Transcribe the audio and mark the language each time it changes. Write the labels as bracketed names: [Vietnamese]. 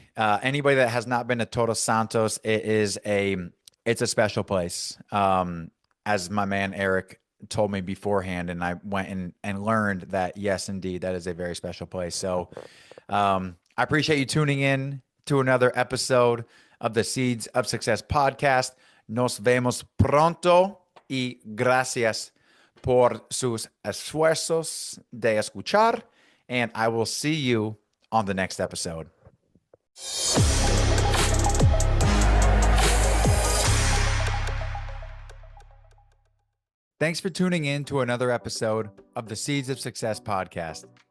[English] Anybody that has not been to Todos Santos, it's a special place. As my man Eric told me beforehand, and I went and learned that, yes, indeed, that is a very special place. So I appreciate you tuning in to another episode of the Seeds of Success podcast. [Spanish] Nos vemos pronto, y gracias por sus esfuerzos de escuchar. [English] And I will see you on the next episode. Thanks for tuning in to another episode of the Seeds of Success podcast.